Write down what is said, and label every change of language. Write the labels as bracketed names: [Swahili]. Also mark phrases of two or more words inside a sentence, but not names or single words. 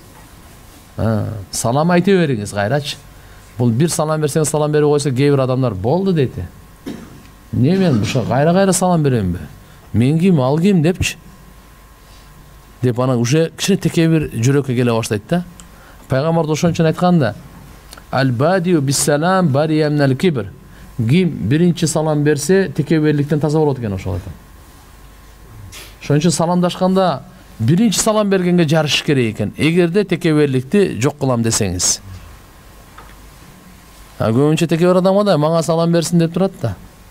[Kyrgyz] Салам айта бериңиз кайрачы. Бул бир салам берсеңиз салам берип койсо кээ бир адамдар болду дейт. Не мен буша кайра салам беремби? Мен ким, ал ким депчи. Деп ана уже кичине текебир жүрөккө келе баштайт да. Пайгамбар ошон үчүн айтканда: [Arabic] "البادئ بالسلام بريء من الكبر." [Kyrgyz] Ким биринчи салам берсе, текеберликтен таза болот экен ошол айткан. Ошон үчүн саламдашканда биринчи салам бергенге жарыш керек экен. Эгерде текеберликти жок кылам десеңиз. Көбүнчө текебер адамга да мага салам берсин деп турат да.